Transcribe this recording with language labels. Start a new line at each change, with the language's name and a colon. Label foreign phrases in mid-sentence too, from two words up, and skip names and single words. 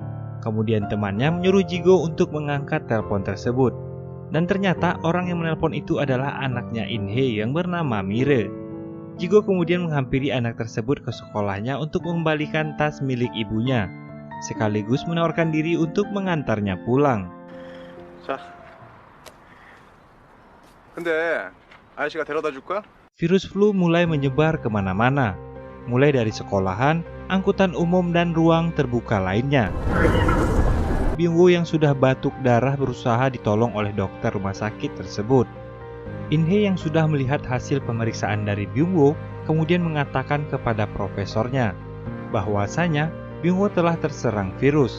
Indonesian: Kemudian temannya menyuruh Jigo untuk mengangkat telepon tersebut. Dan ternyata orang yang menelpon itu adalah anaknya In-hye yang bernama Mire. Jigo kemudian menghampiri anak tersebut ke sekolahnya untuk mengembalikan tas milik ibunya, sekaligus menawarkan diri untuk mengantarnya pulang.
Korean: 자, 근데 아저씨가 데려다 줄 거야?
Indonesian: Virus flu mulai menyebar kemana-mana, mulai dari sekolahan, angkutan umum, dan ruang terbuka lainnya. Byung-woo yang sudah batuk darah berusaha ditolong oleh dokter rumah sakit tersebut. In-hye yang sudah melihat hasil pemeriksaan dari Byung-woo kemudian mengatakan kepada profesornya bahwasanya Byung-woo telah terserang virus.